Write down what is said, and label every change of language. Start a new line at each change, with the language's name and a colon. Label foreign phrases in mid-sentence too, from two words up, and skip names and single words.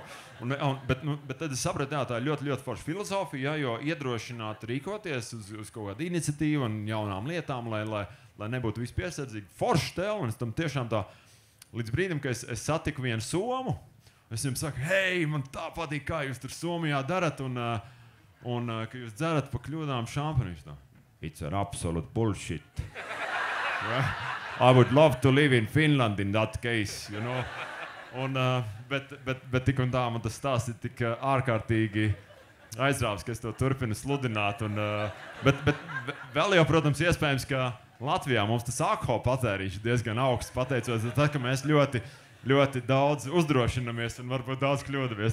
Latvian: Bet tad es sapratu, tā ir ļoti, ļoti forša filozofija, jo iedrošināt rīkoties uz kaut kādu iniciatīvu un jaunām lietām, lai nebūtu viss piesardzīgi. Forša tev, un es tam tiešām tā, līdz brīdim, ka es satiku vienu somu, es viņam saku, hei, man tā patīk, kā jūs tur Somijā darat, un ka jūs dzerat pa kļūdām šampanišu.
English: It's an absolute bullshit. I would love to live in Finland in that case, you know.
Latvian: Bet tik un tā man tas stāsts ir tik ārkārtīgi aizrāvis, ka es to turpinu sludināt. Bet vēl jau, protams, iespējams, ka Latvijā mums tas alkohola patēriņš ir diezgan augsts, pateicoties tas, ka mēs ļoti, ļoti daudz uzdrošinamies un varbūt daudz kļūdamies.